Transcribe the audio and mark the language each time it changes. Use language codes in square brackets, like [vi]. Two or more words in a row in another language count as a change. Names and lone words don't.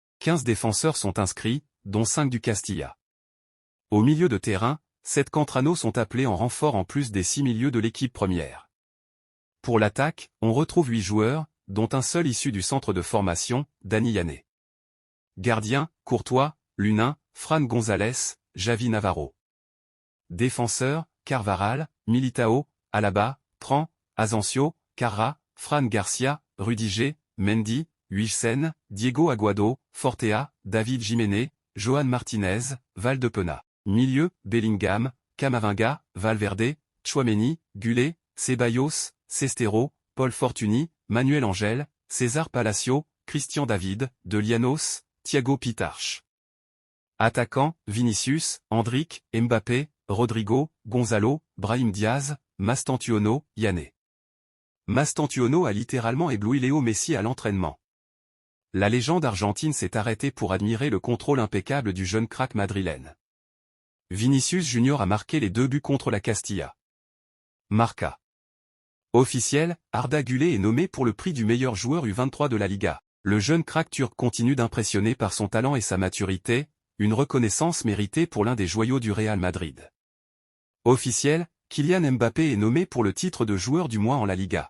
[fr] 15 défenseurs sont inscrits, dont 5 du Castilla. Au milieu de terrain, 7 Cantrano sont appelés en renfort en plus des 6 milieux de l'équipe première. Pour l'attaque, on retrouve 8 joueurs, dont un seul issu du centre de formation, Dani Yané. Gardien, Courtois, Lunin, Fran González, Javi Navarro. Défenseurs, Carvajal, Militao, Alaba, Trent, Asensio, Carra, Fran Garcia, Rudiger, Mendy, Huijsen, Diego Aguado, Fortea, David Jiménez, Joan Martinez, Valdepena. Milieu, Bellingham, Camavinga, Valverde, Tchouaméni, Gullet, Ceballos, Sestero, Paul Fortuny, Manuel Angel, César Palacio, Christian David, De Lianos, Thiago Pitarch. Attaquants, Vinicius, Endrick, Mbappé, Rodrigo, Gonzalo, Brahim Diaz, Mastantuono, Yané. Mastantuono a littéralement ébloui Léo Messi à l'entraînement. La légende argentine s'est arrêtée pour admirer le contrôle impeccable du jeune crack madrilène. Vinicius Junior a marqué les 2 buts contre la Castilla. Marca. Officiel, Arda Güler est nommé pour le prix du meilleur joueur U23 de la Liga. Le jeune crack turc continue d'impressionner par son talent et sa maturité, une reconnaissance méritée pour l'un des joyaux du Real Madrid. Officiel, Kylian Mbappé est nommé pour le titre de joueur du mois en la Liga.